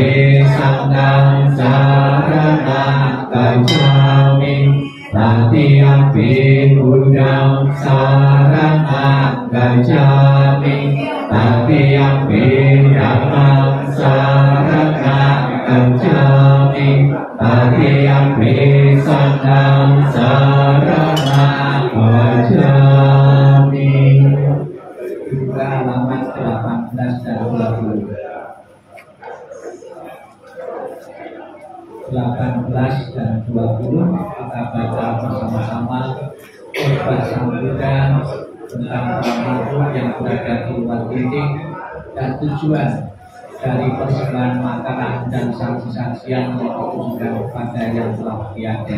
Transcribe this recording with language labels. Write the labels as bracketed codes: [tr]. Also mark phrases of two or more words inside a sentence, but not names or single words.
[pi] Sanghang saranang gacchami, Tatiyampi Buddhang saranang gacchami, Tatiyampi Dhammang saranang gacchami, Tatiyampi Sanghang saranang gacchami. [id] Buka halaman 18 dan 20. 18 dan 20 kita baca bersama-sama khotbah Sang Buddha tentang makhluk yang berada di luar dinding dan tujuan dari persembahan makanan dan saksi-saksian yang ditujukan kepada yang telah tiada.